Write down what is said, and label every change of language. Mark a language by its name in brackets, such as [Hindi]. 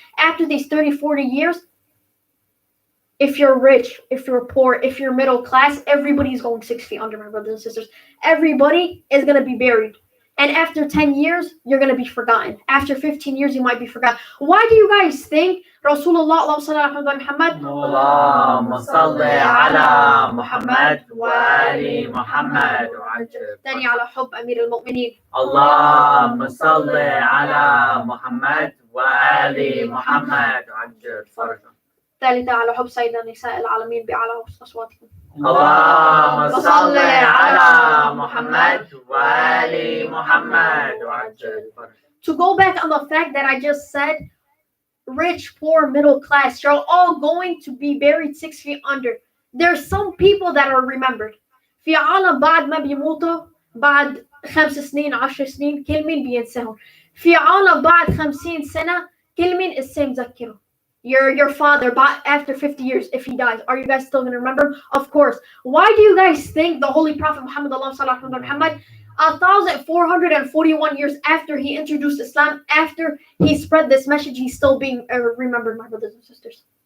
[English] After these 30, 40 years, if you're rich, if you're poor, if you're middle class, everybody's going 6 feet under, my brothers and sisters. Everybody is going to be buried. And after 10 years, you're going to be forgotten. After 15 years, you might be forgotten. Why do you guys think Rasulullah Muhammad [Arabic] اللهم صل على محمد وآل محمد وعجل ثاني على حب أمير المؤمنين اللهم صل على محمد وآل محمد وعجل فرجهم ثالثة على حب سيدنا نساء العالمين بأعلى أصواتكم اللهم صل على محمد وآل محمد وعجل فرجهم. [English] To go back on the fact that I just said, rich, poor, middle class, you're all going to be buried 6 feet under. There's some people that are remembered. [Arabic] في عالم بعد ما بيموتوا بعد 5 سنين 10 سنين كل مين بينساهم. في عالم بعد 50 سنة كل مين اسمه مذكره. [English] Your father, after 50 years, if he dies, are you guys still going to remember him? Of course. Why do you guys think the Holy Prophet Muhammad 1,441 years after he introduced Islam, after he spread this message, he's still being remembered, my brothers and sisters?